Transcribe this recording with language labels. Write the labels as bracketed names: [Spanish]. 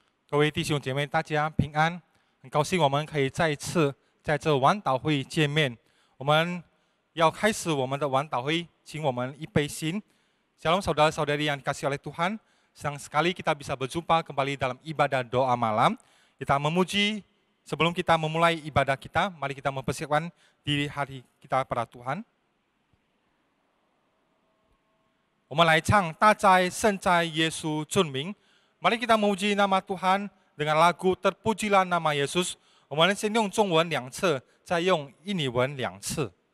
[Chinese] 各位弟兄姐妹，大家平安！很高兴我们可以再一次在这晚祷会见面。我们要开始我们的晚祷会，请我们一杯心。 [Indonesian] Shalom saudara-saudari yang dikasihi oleh Tuhan. Senang sekali kita bisa berjumpa kembali dalam ibadah doa malam. Kita memuji sebelum kita memulai ibadah kita, mari kita mempersiapkan diri hati kita pada Tuhan. [Chinese] 我们来唱大哉圣哉耶稣尊名。 [Indonesian] Mari kita memuji nama Tuhan dengan lagu Terpujilah Nama Yesus. [Chinese] 我们先用中文2次，再用印尼文2次。